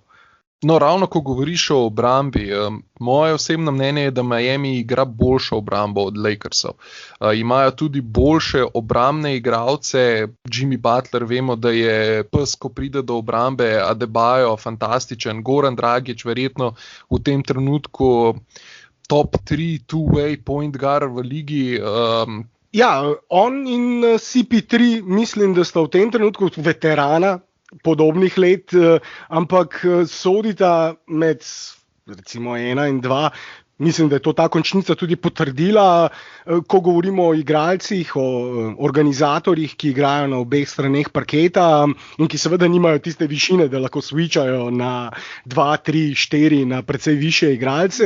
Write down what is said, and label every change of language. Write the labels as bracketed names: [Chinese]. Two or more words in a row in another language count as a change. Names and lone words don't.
[Slovenian] No, ravno ko govoriš o obrambi, moje osebno mnenje je, da Miami igra boljšo obrambo od Lakersov. Imajo tudi boljše obrambne igralce, Jimmy Butler, vemo, da je pes, ko pride do obrambe, Adebayo, fantastičen, Goran Dragić, verjetno v tem trenutku top 3 [English] two-way point guard [Slovenian] v ligi. Ja, on in CP3 mislim, da sta v tem trenutku veterana podobnih let, ampak sodita med recimo 1 in 2. Mislim, da je to ta končnica tudi potrdila, ko govorimo o igralcih, o organizatorjih, ki igrajo na obeh straneh parketa in ki seveda nimajo tiste višine, da lahko switchajo na 2, 3, 4 na precej više igralce.